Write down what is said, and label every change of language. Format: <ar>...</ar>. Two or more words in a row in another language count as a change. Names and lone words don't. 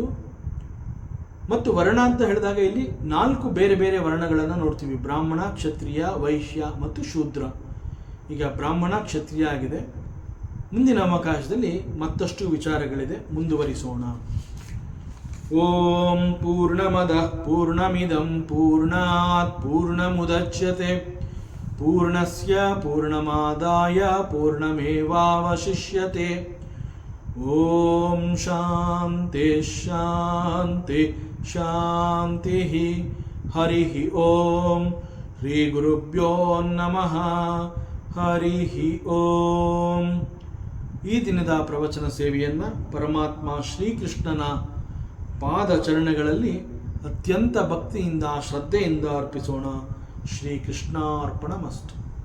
<kn>ಮತ್ತು ವರ್ಣ ಅಂತ ಹೇಳಿದಾಗ ಇಲ್ಲಿ 4 ಬೇರೆ ಬೇರೆ ವರ್ಣಗಳನ್ನು ನೋಡ್ತೀವಿ: ಬ್ರಾಹ್ಮಣ, ಕ್ಷತ್ರಿಯ, ವೈಶ್ಯ ಮತ್ತು ಶೂದ್ರ. ಈಗ ಬ್ರಾಹ್ಮಣ ಕ್ಷತ್ರಿಯ ಆಗಿದೆ. ಮುಂದಿನ ಅವಕಾಶದಲ್ಲಿ ಮತ್ತಷ್ಟು ವಿಚಾರಗಳಿದೆ, ಮುಂದುವರಿಸೋಣ.</kn> <sa>ಓಂ ಪೂರ್ಣಮದಃ ಪೂರ್ಣಮಿದಂ ಪೂರ್ಣಾತ್ ಪೂರ್ಣಮುದಚ್ಯತೆ ಪೂರ್ಣಸ್ಯ ಪೂರ್ಣಮಾದಾಯ ಪೂರ್ಣಮೇವಾವಶಿಷ್ಯತೆ. ಓಂ ಶಾಂತಿ ಶಾಂತಿ ಶಾಂತಿ. ಹರಿ ಓಂ. ಶ್ರೀ ಗುರುಭ್ಯೋ ನಮಃ. ಹರಿ ಓಂ.</sa> <kn>ಈ ದಿನದ ಪ್ರವಚನ ಸೇವೆಯನ್ನು ಪರಮಾತ್ಮ ಶ್ರೀಕೃಷ್ಣನ ಪಾದಚರಣಗಳಲ್ಲಿ ಅತ್ಯಂತ ಭಕ್ತಿಯಿಂದ ಶ್ರದ್ಧೆಯಿಂದ ಅರ್ಪಿಸೋಣ.</kn> <sa>ಶ್ರೀಕೃಷ್ಣಾರ್ಪಣಮಸ್ತು.</sa>